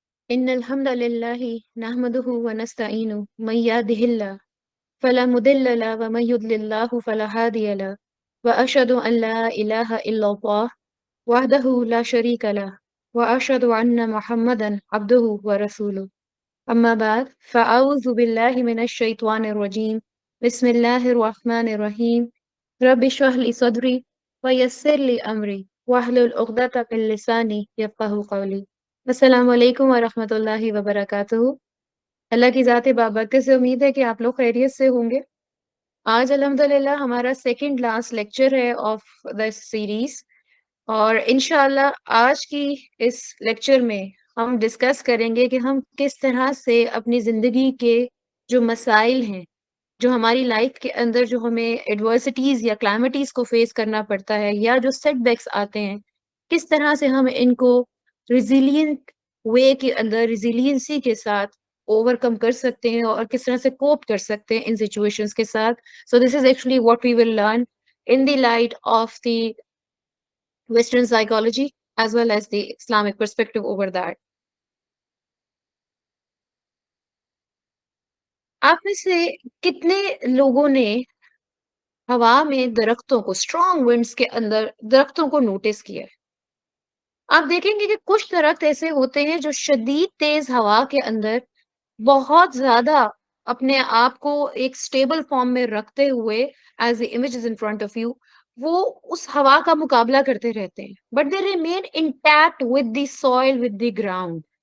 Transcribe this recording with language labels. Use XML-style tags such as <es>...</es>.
<ar>إن الحمد لله نحمده ونستعينه من يهده الله فلا مضل له ومن يضلل الله فلا هادي له وأشهد أن لا إله إلا الله وحده لا شريك له وأشهد أن محمدا عبده ورسوله أما بعد فأعوذ بالله من الشيطان الرجيم بسم الله الرحمن الرحيم رب اشرح لي صدري ويسر لي أمري واحلل عقدة من لساني يفقهوا قولي.</ar> <ur>السلام علیکم ورحمۃ اللہ وبرکاتہ. اللہ کی ذات بابرکت سے امید ہے کہ آپ لوگ خیریت سے ہوں گے. آج الحمدللہ ہمارا سیکنڈ لاسٹ لیکچر ہے</ur> <en>of the series,</en> <ur>اور انشاءاللہ آج کی اس لیکچر میں ہم ڈسکس کریں گے کہ ہم کس طرح سے اپنی زندگی کے جو مسائل ہیں، جو ہماری لائف کے اندر جو ہمیں ایڈورسٹیز یا کلائمیٹیز کو فیس کرنا پڑتا ہے یا جو سیٹ بیکس آتے ہیں، کس طرح سے ہم ان کو ریزیلینٹ وے کے اندر ریزیلینسی کے ساتھ اوور کم کر سکتے ہیں اور کس طرح سے کوپ کر سکتے ہیں ان سچویشنز کے ساتھ.</ur> <en>So this is actually what we will learn in the light of the Western psychology as well as the Islamic perspective over that.</en> <ur>آپ میں سے کتنے لوگوں نے ہوا میں درختوں کو، اسٹرانگ ونڈس کے اندر درختوں کو نوٹس کیا ہے؟ آپ دیکھیں گے کہ کچھ درخت ایسے ہوتے ہیں جو شدید تیز ہوا کے اندر بہت زیادہ اپنے آپ کو ایک اسٹیبل فارم میں رکھتے ہوئے</ur> <en>as a image in front of you</en> <ur>وہ اس ہوا کا مقابلہ کرتے رہتے ہیں،</ur> <en>But they remain intact with the soil with the ground.</en>